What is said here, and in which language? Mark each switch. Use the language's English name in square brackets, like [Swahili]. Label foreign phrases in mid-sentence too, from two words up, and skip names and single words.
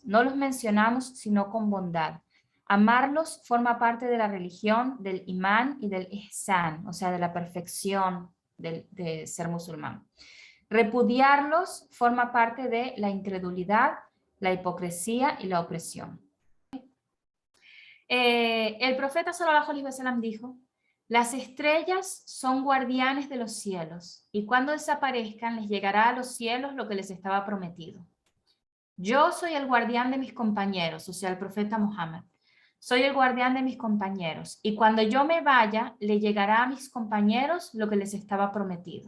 [Spanish] No los mencionamos sino con bondad. Amarlos forma parte de la religión, del imán y del ihsan, o sea, de la perfección de ser musulmán. Repudiarlos forma parte de la incredulidad, la hipocresía y la opresión. El profeta [Arabic] صلى الله عليه وسلم [Spanish] dijo: las estrellas son guardianes de los cielos, y cuando desaparezcan les llegará a los cielos lo que les estaba prometido. Yo soy el guardián de mis compañeros, o sea, el profeta Muhammad. Soy el guardián de mis compañeros, y cuando yo me vaya, le llegará a mis compañeros lo que les estaba prometido.